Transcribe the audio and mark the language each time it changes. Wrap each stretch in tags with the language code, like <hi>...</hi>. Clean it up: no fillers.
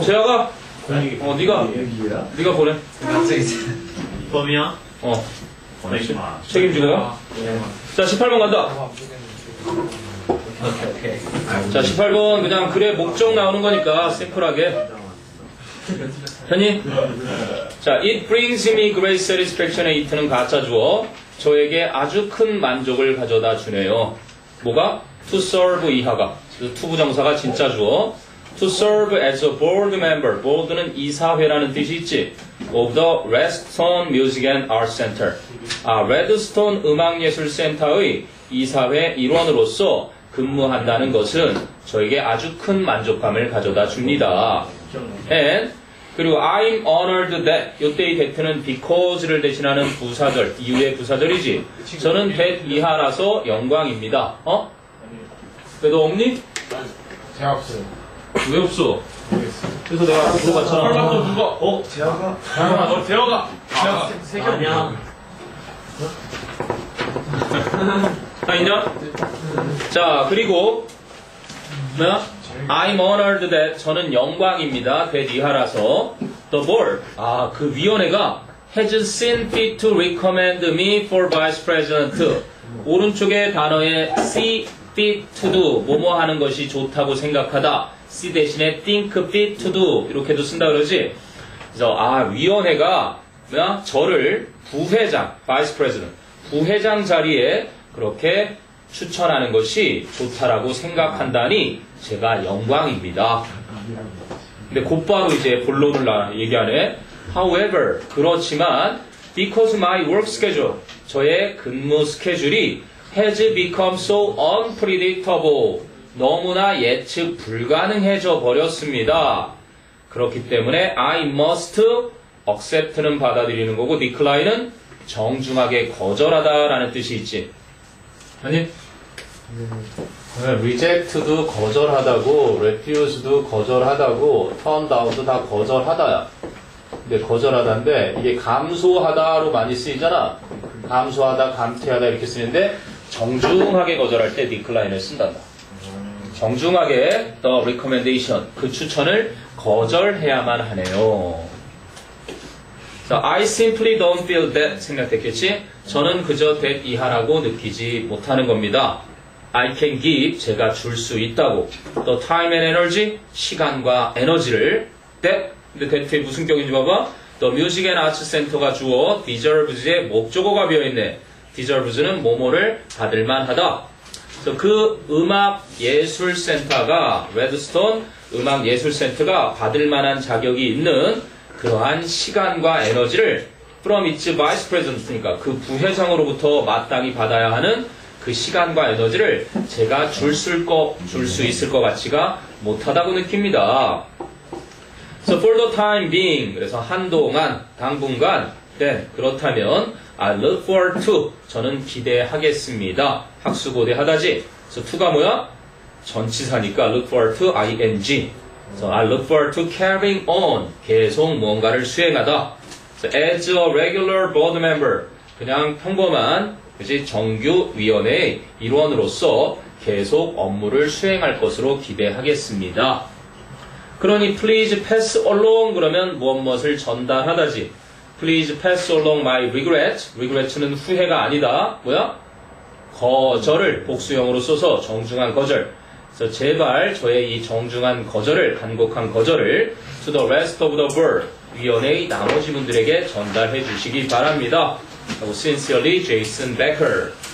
<ko>재혁아? 네가 보내. 범이야? 보내주마. 책임지고 가. 자, 18번 간다. 자, 18번 그냥 글의 목적 나오는 거니까 심플하게. 현이?</ko> <en>자, it brings me great satisfaction의 it는</en> <ko>가짜 주어. 저에게 아주 큰 만족을 가져다 주네요. 뭐가?</ko> <en>to serve 이하가.</en> <ko>to 부정사가 진짜 주어.</ko> <en>to serve as a board member.</en> <ko>board는 이사회라는 뜻이 있지.</ko> <en>of the Redstone Music and Art Center.</en> <ko>레드스톤 음악예술센터의 이사회 일원으로서 근무한다는 것은 저에게 아주 큰 만족감을 가져다 줍니다.</ko> <en>And</en> <ko>그리고</ko> <en>I'm honored that</en> <ko>요때의 that는 because를 대신하는 부사절, 이유의 부사절이지. 저는</ko> <en>that</en> <ko>이하라서 영광입니다. 왜 너 없니? 제가 없어요. 왜 없어? 그래서 내가 물어봤잖아. 설마 누가? 제가 너 데려가. 아니야. 다 있냐? 자, 그리고 뭐야?</ko> <en>I'm honored that</en> <ko>저는 영광입니다. that 이하라서</ko> <en>the board</en> <ko>그 위원회가</ko> <en>has seen fit to recommend me for vice president.</en> <ko>오른쪽에 단어에</ko> <en>see fit to do</en> <ko>뭐뭐 하는 것이 좋다고 생각하다. see 대신에</ko> <en>think fit to do</en> <ko>이렇게도 쓴다 그러지. 그래서 위원회가 뭐야? 저를 부회장</ko> <en>vice president</en> <ko>부회장 자리에 그렇게 추천하는 것이 좋다라고 생각한다니 제가 영광입니다. 근데 곧바로 이제 본론을 얘기하네.</ko> <en>However,</en> <ko>그렇지만</ko> <en>Because my work schedule,</en> <ko>저의 근무 스케줄이</ko> <en>has become so unpredictable.</en> <ko>너무나 예측 불가능해져 버렸습니다. 그렇기 때문에</ko> <en>I must accept</en> <ko>는 받아들이는 거고 decline은 정중하게 거절하다라는 뜻이 있지. 아니? reject도 거절하다고, refuse도 거절하다고,</ko> <en>turn down</en> <ko>도 다 거절하다야. 근데 거절하다인데 이게 감소하다로 많이 쓰이잖아. 감소하다, 감퇴하다 이렇게 쓰는데 정중하게 거절할 때 decline을 쓴단다. 정중하게</ko> <en>the recommendation,</en> <ko>그 추천을 거절해야만 하네요. 자,</ko> <en>I simply don't feel that</en> <ko>생각됐겠지? 저는 그저</ko> <en>that</en> <ko>이하라고 느끼지 못하는 겁니다.</ko> <en>I can give,</en> <ko>제가 줄 수 있다고.</ko> <en>The time and energy,</en> <ko>시간과 에너지를. that, 근데 that의 무슨 격인지 봐봐. The Music and Arts Center가 주어 deserves의 목적어가 비어있네. deserves는 뭐뭐를 받을만 하다. 그래서 그 음악예술센터가, 레드스톤 음악예술센터가 받을만한 자격이 있는 그러한 시간과 에너지를</ko> <en>from its vice president</en> <ko>니까 그 부회장으로부터 마땅히 받아야 하는 그 시간과 에너지를 제가 줄 수 있을 것 같지가 못하다고 느낍니다.</ko> <en>So for the time being,</en> <ko>그래서 한동안, 당분간, then, 그렇다면</ko> <en>I look forward to,</en> <ko>저는 기대하겠습니다. 학수고대하다지. So to가 뭐야? 전치사니까</ko> <en>look forward to ing. So I look forward to carrying on,</en> <ko>계속 무언가를 수행하다.</ko> <en>So as a regular board member,</en> <ko>그냥 평범한 그치? 정규위원회의 일원으로서 계속 업무를 수행할 것으로 기대하겠습니다. 그러니</ko> <en>please pass along</en> <ko>그러면 무엇을 전달하다지.</ko> <en>Please pass along my regret.</en> <ko>regret는 후회가 아니다. 뭐야? 거절을 복수형으로 써서 정중한 거절. 그래서 제발 저의 이 정중한 거절을, 간곡한 거절을</ko> <en>to the rest of the board,</en> <ko>위원회의 나머지 분들에게 전달해 주시기 바랍니다.</ko> <en>하고 Sincerely, Jason Becker.</en>